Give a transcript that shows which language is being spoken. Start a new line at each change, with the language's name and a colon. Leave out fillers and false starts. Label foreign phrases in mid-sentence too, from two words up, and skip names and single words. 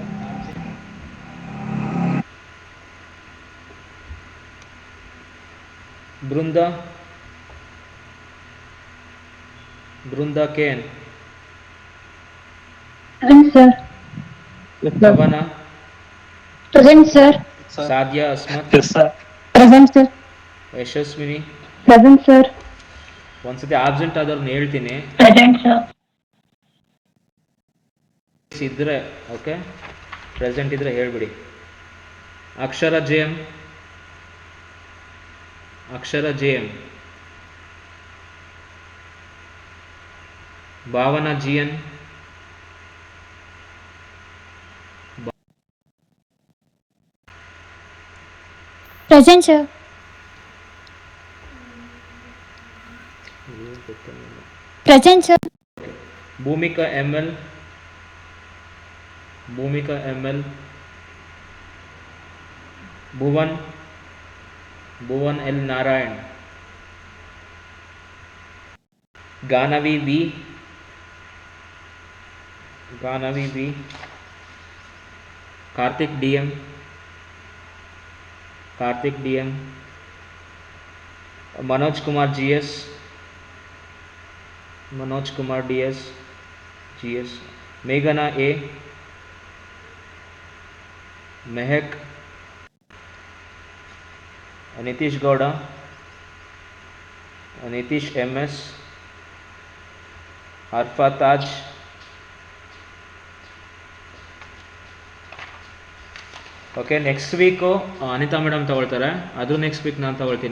English: Brunda. Brunda Ken. Present, sir. Yes, sir. Bhavana. Present, sir. Sadia Asmat. Yes, sir. Present, sir. ಯಶಸ್ವಿನಿ. Present, sir.
Kannada: ಒಂದ್ಸತಿ ಆಬ್ಸೆಂಟ್ ಆದವ್ರನ್ನ ಹೇಳ್ತೀನಿ
English: Present, sir.
Kannada: ಇದ್ರೆ ಓಕೆ, ಪ್ರೆಸೆಂಟ್ ಇದ್ರೆ ಹೇಳ್ಬಿಡಿ. ಅಕ್ಷರ ಜೆ ಎಂ. ಅಕ್ಷರ ಜೆ ಎಂ. ಭಾವನಾ ಜಿ ಎನ್.
English: Present, sir. Present, sir.
Kannada: ಭೂಮಿಕಾ ಎಂ ಎಲ್. ಭೂಮಿಕಾ ಎಂ ಎಲ್. ಭುವನ್. ಭುವನ್ ಎಲ್ ನಾರಾಯಣ್. ಗಾನವಿ ವಿ. ಗಾನವಿ ವಿ. ಕಾರ್ತಿಕ್ ಡಿ ಎಂ. ಕಾರ್ತಿಕ್ ಡಿ ಎಂ. मनोज कुमार GS. मनोज कुमार DS GS. मेघना A. महक. ನಿತೀಶ್ ಗೌಡ, ನಿತೀಶ್ ಎಮ್ ಎಸ್, ಅರ್ಫಾ ತಾಜ್, ಓಕೆ.
English: next weeku
Kannada: ಅನಿತಾ ಮೇಡಮ್ ತಗೊಳ್ತಾರೆ, ಅದು
English: next week
Kannada: ನಾನು ತಗೊಳ್ತೀನಿ.